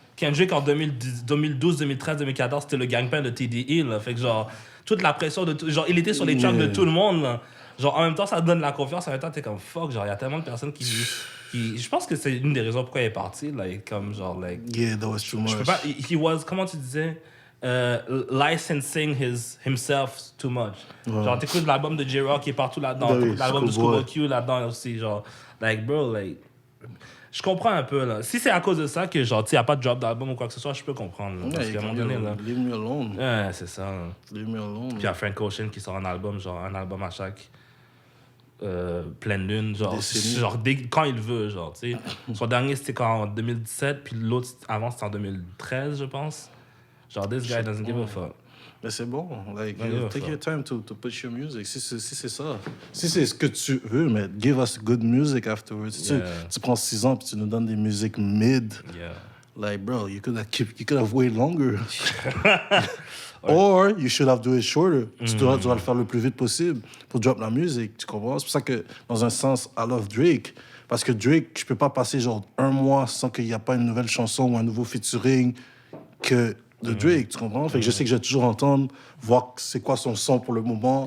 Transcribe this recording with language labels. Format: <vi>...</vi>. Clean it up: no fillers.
<fr>Kendrick en 2012, 2013, 2014, c'était le gang-pain de TDE, là. Fait que genre, toute la pression de tout... Genre, il était sur les tracks de tout le monde, là. Genre, en même temps, ça donne la confiance. En même temps, t'es comme, fuck, genre, il y a tellement de personnes qui... Je pense que c'est une des raisons pourquoi il est parti, là. Comme, genre, like...</fr> <en>Yeah, that was too much.</en> <fr>Je peux pas...</fr> <en>He was...</en> <fr>Comment tu disais?</fr> <en>Licensing himself too much.</en> <fr>Ouais. Genre, t'écoutes l'album de J-Rock qui est partout là-dedans. Ben oui, T'écoutes l'album de Schoolboy. Schoolboy Q là-dedans aussi, genre...</fr> <en>Like, bro, like...</en> <fr>Je comprends un peu, là. Si c'est à cause de ça que, genre, il n'y a pas de drop d'album ou quoi que ce soit, je peux comprendre. Là, parce qu'à un moment donné, là...</fr> <en>Leave me alone.</en> <fr>Ouais, c'est ça. Là.</fr> <en>Leave me alone.</en> <fr>Puis il y a Frank Ocean qui sort un album, genre, un album à chaque pleine lune, genre, Décennie. genre quand il veut, genre, tu sais. Son dernier, c'était en 2017, puis l'autre, avant, c'était en 2013, je pense.</fr> <en>Genre, this guy doesn't give a fuck.</en> <fr>Mais c'est bon. Like, Ouais, yeah,</fr> <en>take</en> <fr>ça.</fr> <en>your time to put your music.</en> <fr>Si c'est ça. Si c'est ce que tu veux, mais</fr> <en>give us good music afterwards.</en> <fr>Si</fr> <en>Yeah.</en> <fr>tu prends 6 ans puis tu nous donnes des musiques mid,</fr> <en>Yeah. like, bro, you could have waited longer. Or you should have do it shorter.</en> <fr>Tu dois le faire le plus vite possible pour drop la musique. Tu comprends? C'est pour ça que, dans un sens,</fr> <en>I love Drake.</en> <fr>Parce que Drake, je peux pas passer genre 1 mois sans qu'il n'y a pas une nouvelle chanson ou un nouveau featuring de Drake. Tu comprends? Fait que je sais que je vais toujours entendre, voir c'est quoi son son pour le moment.</fr>